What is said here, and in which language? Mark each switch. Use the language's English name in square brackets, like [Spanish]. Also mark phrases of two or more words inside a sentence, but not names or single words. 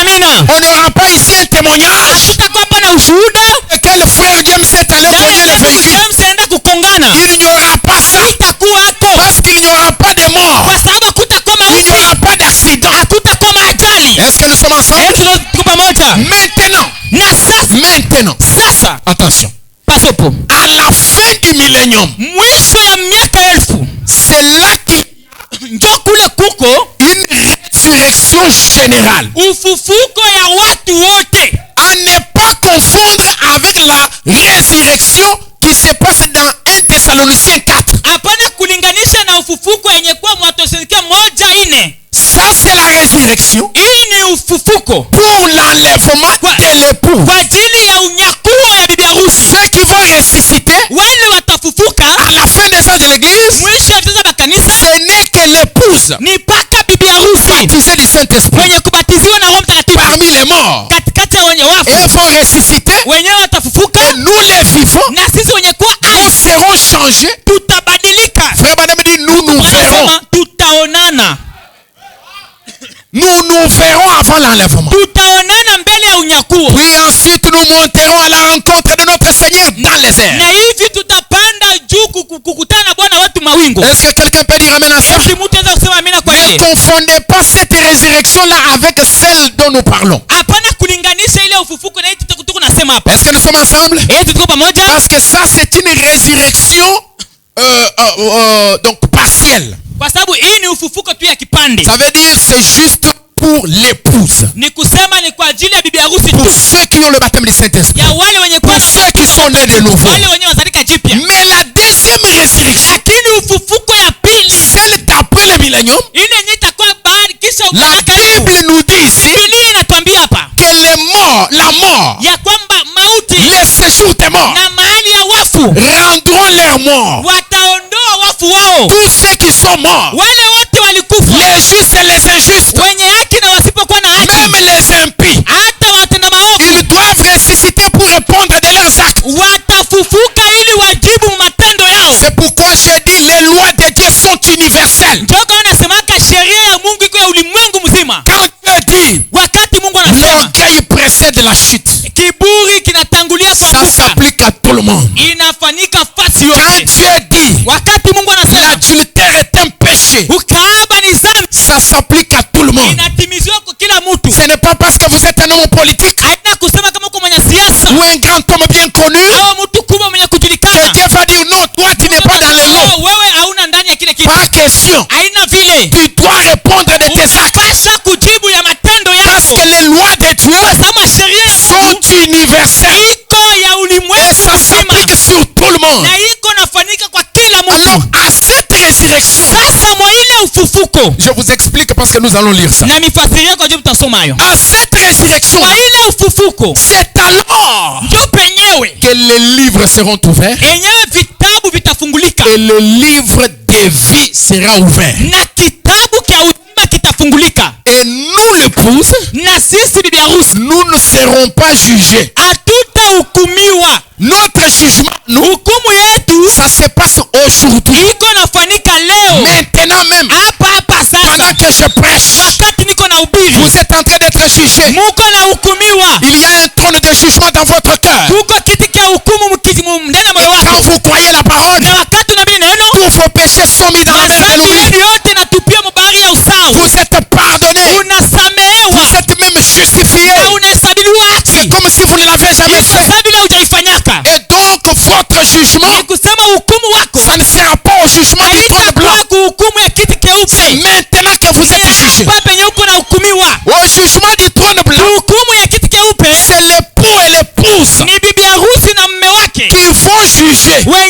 [French] On n'aura pas ici un témoignage. [Swahili] Hatutakuwa hapa na ushuhuda. [French] Quel frère James est allé cogner le véhicule. [Swahili] James anaenda kukongana. [French] Il n'y aura pas ça. [Swahili] Itakuwa hako. [French] Parce qu'il n'y aura pas de mort. [Swahili] Kwa sababu hakutakuwa [French] Il n'y [Swahili] mauti. [French] aura pas d'accident. [Swahili] Hakutakuwa ajali. [French] Est-ce que nous sommes ensemble? [Swahili] Tuko pamoja. [French] Maintenant. [Swahili] Na sasa. [French] Maintenant. [Swahili] Sasa. [French] Attention. [Swahili] Pasopo. [French] À la fin du millénium. [Swahili] Mwisho ya miaka 1000. [French] C'est là qu'il [Swahili] njo kule kuko [French] une résurrection générale. [Swahili] Ufufuko ya watu wote. [French] À ne pas confondre avec la résurrection qui se passe dans 1 Thessaloniciens 4. [Swahili] Hapana kulinganisha na ufufuko yenye kwa Wathesalonike 1:4. [French] Ça c'est la résurrection. [Swahili] Hii ni ufufuko [French] pour l'enlèvement de l'époux. [Swahili] Kwa ajili ya unyakuo ya bibi harusi. [French] Ceux qui vont ressusciter [Swahili] wale watafufuka [French] à la fin des ans de l'église. [Swahili] Mwisho ya tisa kanisa. [French] Ce n'est que l'épouse. [Swahili] Ni paka bibi harusi. [French] Baptisée du Saint-Esprit. [Swahili] Mwenye kubatiziwa na Roho Mtakatifu. [French] Parmi les morts. [Swahili] Katikati ya wenye wafu. [French] Ils vont ressusciter. [Swahili] Wenyewe watafufuka. [French] Et nous les vivants. [Swahili] Na sisi wenye kuwa [French] nous serons changés. [Swahili] Tutabadilika. [French] Frère Madame dit nous nous verrons. [Swahili] Tutaonana. [French] Nous nous verrons avant l'enlèvement. [Swahili] Tutaonana mbele ya unyakuo. [French] Puis ensuite nous monterons à la rencontre de notre Seigneur dans les airs. [Swahili] Na hivi tutapanda juu kukutana na Bwana wetu mawingu. [French] Est-ce que quelqu'un peut dire amen à ça? [Swahili] Eti mtu anaweza kusema amina kwa ile? [French] Ne confondez pas cette résurrection là avec celle dont nous parlons. [Swahili] Hapana kulinganisha ile ufufuko na hii tuko nasema hapa. [French] Est-ce que nous sommes ensemble? [Swahili] Tuko pamoja? [French] Parce que ça c'est une résurrection donc partielle. [Swahili] Kwa sababu hii ni ufufuko tu ya kipande. [French] Ça veut dire c'est juste pour l'épouse. [Swahili] Ni kusema ni kwa ajili ya bibi harusi tu. [French] Pour ceux qui ont le baptême du Saint-Esprit. [Swahili] Ya wale wenye [French] pour ceux qui sont nés de nouveau. [Swahili] Wale wenye wazalika jipya. [French] Mais la deuxième résurrection. [Swahili] Lakini ufufuko ya pili. [French] Celle d'après le millénium. [Swahili] Ile yenye itakuwa baada kisha [French] la Bible nous dit ici. [Swahili] Biblia inatuambia hapa. [French] Que les morts, la mort. [Swahili] Ya kwamba mauti. [French] Les séjours des morts. [Swahili] Na mahali ya wafu. [French] Rendront leurs morts. [Swahili] Wataondoa wafu wao. [French] Tous ceux qui sont morts. [Swahili] Wale wote walikufa. [French] Les justes et les injustes. [Swahili] Wenye haki na wasipokuwa na haki. [French] Même les impies. [Swahili] Hata watenda maovu. [French] Ils doivent ressusciter pour répondre de leurs actes. [Swahili] Watafufuka ili wajibu matendo yao. [French] C'est pourquoi j'ai dit les lois de Dieu sont universelles. [Swahili] Ndio kama nasemaka sheria ya Mungu iko ya ulimwengu mzima. [French] Quand Dieu dit [Swahili] wakati Mungu anasema [French] l'orgueil précède la chute. [Swahili] Kiburi kinatangulia kuanguka. [French] Ça s'applique à tout le monde. [Swahili] Inafanyika fasi yote. [French] Quand Dieu dit [Swahili] wakati Mungu anasema [French] l'adultère est un péché. [Swahili] Ukahaba ni dhambi. [French] Ça s'applique à tout le monde. [Swahili] Inatimizwa kwa kila mtu. [French] Ce n'est pas parce que vous êtes un homme politique. [Swahili] Haina kusema kama uko mwanasiasa. [French] Ou un grand homme bien connu. [Swahili] Au mtu kubwa mwenye kujulikana. [French] Et Dieu va dire non, toi tu n'es pas dans le lot. [Swahili] Wewe hauna ndani ya kile kitu. [French] Pas question. [Swahili] Haina vile. [French] Tu dois répondre de tes actes. [Swahili] Unapaswa kujibu ya matendo yako. [French] Parce que les lois de Dieu sont universelles. [Swahili] Iko ya ulimwengu. [French] Et ça s'applique sur tout le monde. [Swahili] Na iko nafanyika kwa kila mtu. [French] Alors à cette résurrection. [Swahili] Sasa mwa ile ufufuko. [French] Je vous explique parce que nous allons lire ça. [Swahili] Na mifasiria kwa jibu tutasoma hayo. [French] À cette résurrection. [Swahili] Kwa ile ufufuko. [French] C'est alors [Swahili] ndio penyewe [French] que les livres seront ouverts. [Swahili] Enyewe vitabu vitafungulika. [French] Et le livre de vie sera ouvert. [Swahili] Na kitabu cha uzima kitafungulika. [French] Et nous l'épouse. [Swahili] Na sisi bibi harusi. [French] Nous ne serons pas jugés. [Swahili] Hatutahukumiwa. [French] Notre jugement, nous, [Swahili] hukumu yetu, [French] ça se passe aujourd'hui. [Swahili] Iko nafanyika leo. [French] Maintenant même. [Swahili] Hapa sasa. [French] Pendant que je prêche. [Swahili] Wakati niko na ubiri. [French] Vous êtes en train d'être jugés. [Swahili] Muko na hukumiwa. [French] Il y a un trône de jugement dans votre cœur. [Swahili] Kuko kiti cha hukumu ndani ya moyo wako. [French] Quand vous croyez la parole. [Swahili] Na wakati unabii neno. [French] Tous vos péchés sont mis dans la mer de l'oubli. [Swahili] yote natupia mbari ya usao. [French] Vous êtes pardonnés. [Swahili] Unasamehewa. [French] Vous êtes même justifiés. [Swahili] Na unahesabiwa haki. [French] C'est comme si vous ne l'avez jamais fait. Et donc votre jugement, ça ne sera pas au jugement du trône blanc. C'est maintenant que vous êtes jugés. Au jugement du trône blanc, c'est l'époux et l'épouse qui vont juger.